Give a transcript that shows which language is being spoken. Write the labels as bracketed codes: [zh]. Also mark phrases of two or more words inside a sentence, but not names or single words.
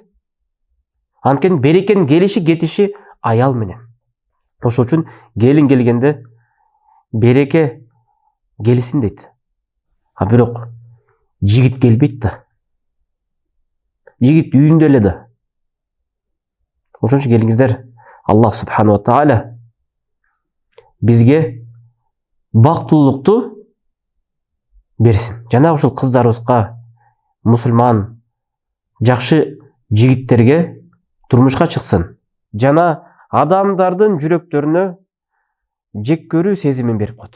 [ky] Анткени берекенин келиши кетиши аял менен. Ошол үчүн келин келгенде береке келсин дейт. А бирок жигит келбейт да. Жигит үйүндө эле да. Ошон үчүн келиңиздер, [ar] الله سبحانه وتعالى [ky] бизге бактылуулукту берсин. Жана ушул кыздарыбызга, мусулман жакшы жигиттерге турмушка чыксын. Жана адамдардын жүрөктөрүнө жек көрүү сезимин берип коет.